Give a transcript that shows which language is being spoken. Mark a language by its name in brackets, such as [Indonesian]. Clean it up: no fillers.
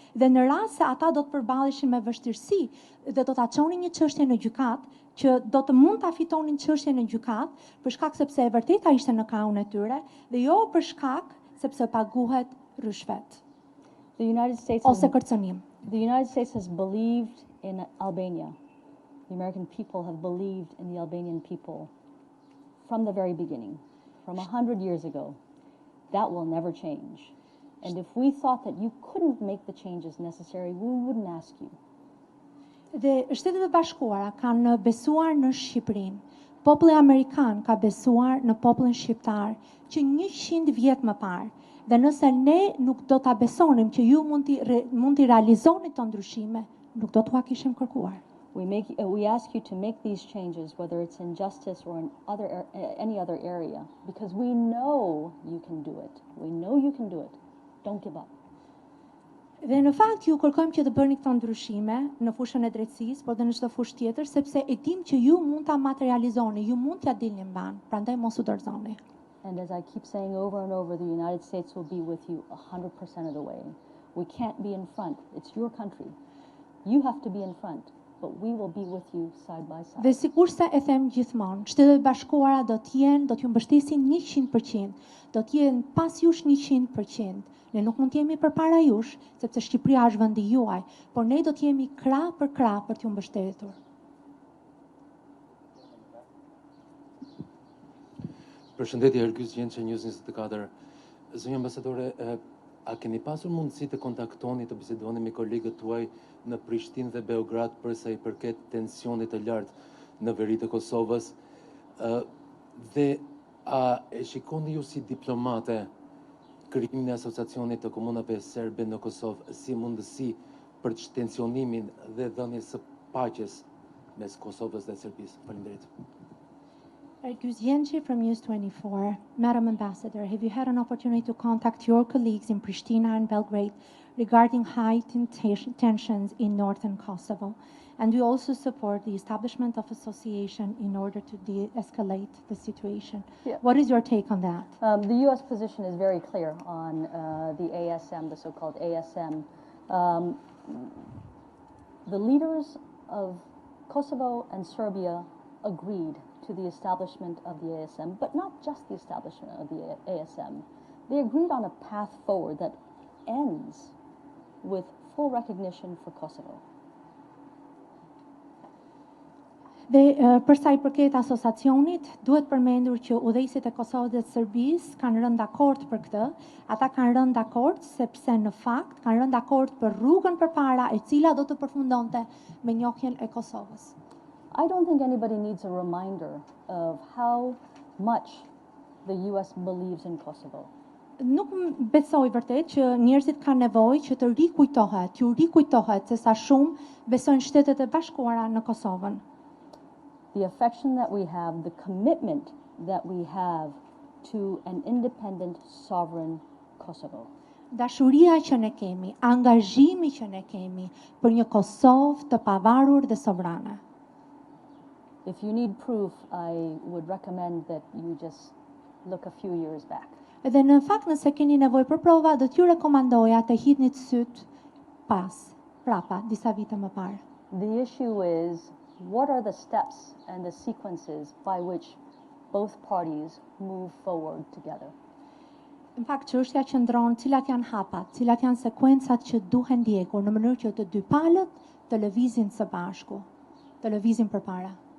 [Albanian] Dhe në rast se ata do të përballeshin me vështirësi dhe do ta çonin një çështje në gjykatë, që do të mund ta fitonin çështjen në gjykatë, për shkak sepse e vërteta ishte në krahun e tyre, dhe jo për shkak sepse paguhet rishvet ose kërcënim. [English] The United States has believed in Albania. The American people have believed in the Albanian people from the very beginning, from 100 years ago. That will never change. And if we thought that you couldn't make the changes necessary, we wouldn't ask you. [Albanian] Dhe Shtetet e Bashkuara kanë besuar në Shqipërinë. Populli amerikan ka besuar në popullin shqiptar që 100 vjet më parë. Dhe nëse ne nuk do ta besonim që ju mund t'i realizoni këto ndryshime, nuk do t'ua kishim kërkuar. [English] We ask you to make these changes, whether it's in justice or in any other area, because we know you can do it. We know you can do it. Don't give up. [Albanian] Dhe në fakt ju kërkojmë që të bëni këto ndryshime në fushën e drejtësisë, por dhe në çdo fushë tjetër, sepse e dim që ju mund ta materializoni, ju mund t'ja dilni mban, prandaj mos u dorëzoni. [English] And as I keep saying over and over, the United States will be with you 100% of the way. We can't be in front. It's your country. You have to be in front, but we will be with you side by side. [Albanian] Dhe sikurse e them gjithmonë, Shtetet e Bashkuara do t'ju mbështesin 100%, do t'jenë pas jush 100%. Ne nuk mund t'jemi përpara jush, sepse Shqipëria është vendi juaj, por ne do t'jemi krah për t'ju mbështetur. Përshëndetje, Ergjys Gjençe, News 24. Zonja ambasadore, a keni pasur mundësi të kontaktoni, të bisedoni me kolegët tuaj në Prishtinë dhe Beograd për sa i përket tensionit të lartë në veri të Kosovës? Dhe a e shikoni ju si diplomate krijimin e asociacionit të komunave serbe në Kosovë si mundësi për tensionimin dhe dhënies së paqes mes Kosovës dhe Serbisë? Faleminderit. [English] Ergjys Gjençe from News 24. Madam Ambassador, have you had an opportunity to contact your colleagues in Pristina and Belgrade regarding heightened tensions in northern Kosovo? And we also support the establishment of association in order to de-escalate the situation. Yeah. What is your take on that? The U.S. position is very clear on the ASM, the so-called ASM. The leaders of Kosovo and Serbia agreed to the establishment of the ASM, but not just the establishment of the ASM. They agreed on a path forward that ends with full recognition for Kosovo. [Albanian] Dhe për sa i përket asociacionit, duhet përmendur që udhëheqësit e Kosovës dhe Serbisë kanë rënë dakord për këtë. Ata kanë rënë dakord sepse në fakt kanë rënë dakord për rrugën përpara e cila do të përfundonte me njohjen e Kosovës. [English] I don't think anybody needs a reminder of how much the US believes in Kosovo. [Albanian] Nuk besoj vërtet që njerëzit kanë nevojë që të rikujtohet se sa shumë besojnë Shtetet e Bashkuara në Kosovën. [English] The affection that we have, the commitment that we have to an independent, sovereign Kosovo. [Albanian] Dashuria që ne kemi, angazhimi që ne kemi për një Kosovë të pavarur dhe sovrane. [English] If you need proof, I would recommend that you just look a few years back. [Albanian] Edhe në fakt nëse keni nevojë për prova, do t'ju rekomandoja të hidhni syt prapa, disa vite më parë. [English] The issue is, what are the steps and the sequences by which both parties move forward together? [Albanian] Në fakt çështja qëndron cilat janë hapat, cilat janë sekuencat që duhen ndjekur në mënyrë që të dy palët të lëvizin së bashku, të lëvizin përpara.